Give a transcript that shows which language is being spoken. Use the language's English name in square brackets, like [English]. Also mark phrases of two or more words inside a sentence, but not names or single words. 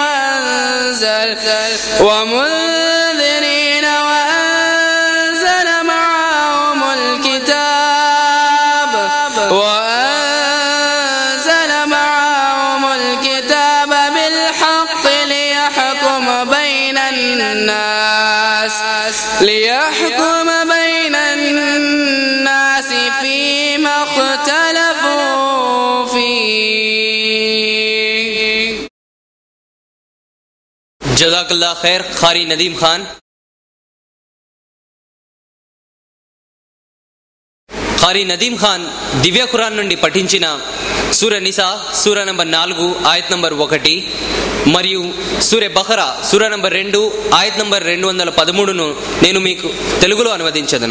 [Arabic] وأنزل معهم الكتاب بالحق ليحكم بين الناس فيما اختلفوا فيه. جزاك الله خير ఖారీ నదీం ఖాన్. [Telugu] ఖారీ నదీం ఖాన్ దివ్య ఖురాన్ నుండి పఠించిన సూర నిసా సూర నంబర్ 4 ఆయత్ నంబర్ 1 మరియు సూర బఖరా సూర నంబర్ 2 ఆయత్ నంబర్ 213ను నేను మీకు తెలుగులో అనువదించదను.